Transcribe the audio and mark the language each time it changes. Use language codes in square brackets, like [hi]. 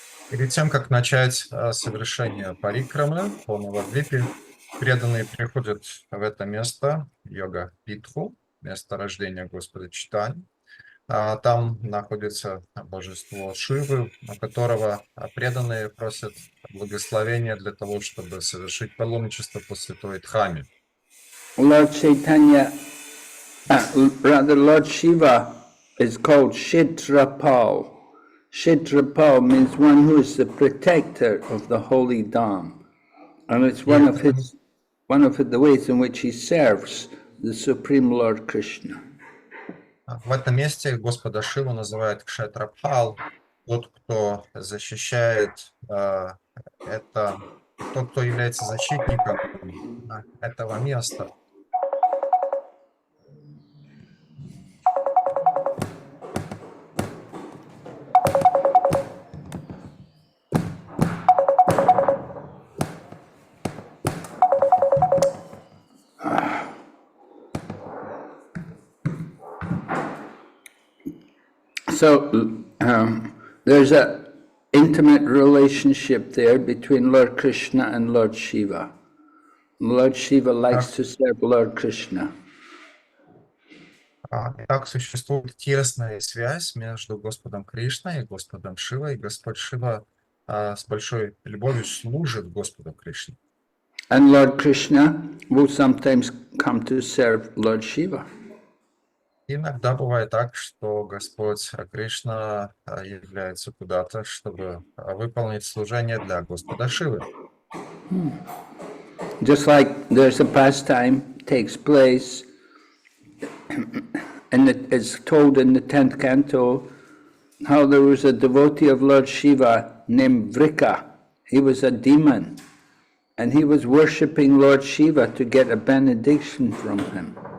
[ru] Перед тем, как начать совершение парикрамы по Навадвипе, преданные приходят в это место, йога-питху, место рождения Господа Чайтаньи. Там находится божество Шивы, у которого преданные просят благословения для того, чтобы совершить паломничество по святой Дхаме. [en] Lord Chaitanya, Lord Shiva is called Kshetrapal. Kshetrapal means one who is the protector of the holy Dham, and it's one of the ways in which he serves the Supreme Lord Krishna. [ru] В этом месте Господа Шиву называют Кшетрапал, тот, кто защищает это, тот, кто является защитником этого места. [en] So there's an intimate relationship there between Lord Krishna and Lord Shiva. Lord Shiva likes to serve Lord Krishna. [ru] Так существует тесная связь между Господом Кришной и Господом Шивой, и Господь Шива с большой любовью служит Господу Кришне. [en] And Lord Krishna will sometimes come to serve Lord Shiva. [ru] Иногда бывает так, что Господь Кришна является куда-то, чтобы выполнить служение для Господа Шивы. [en] Just like there's a pastime takes place, and it's told in the 10th canto, how there was a devotee of Lord Shiva named Vrika. He was a demon, and he was worshipping Lord Shiva to get a benediction from him.